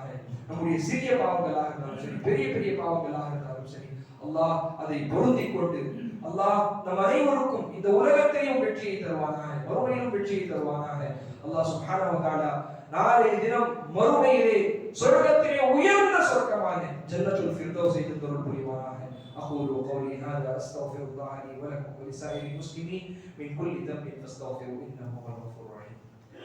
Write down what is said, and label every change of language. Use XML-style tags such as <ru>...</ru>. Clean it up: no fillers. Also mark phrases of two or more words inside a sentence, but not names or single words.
<ta>நம்முடைய சிறிய பாவங்களாக இருந்தாலும் சரி, பெரிய பெரிய பாவங்களாக இருந்தாலும் சரி, அல்லாஹ் அதை பொருந்திக் கொண்டு அல்லாஹ் நம் அனைவருக்கும் இந்த உலகத்தையும் வெற்றியை தருவானாக, மறுமையிலும் வெற்றியை தருவானாக. அல்லாஹ்</ta> <ar>سبحانه وتعالى</ar> <ta>நாளை தினம் மறுமையிலே சொர்க்கத்திலே உயர்ந்த சொர்க்கமான ஜன்னத்துல் ஃபிர்தௌஸை தந்தருள் புரிவானாக.</ta> <ar>أقول قولي هذا أستغفر الله لي ولكم ولسائر المسلمين من كل ذنب فاستغفروه إنه هو الغفور الرحيم.</ar>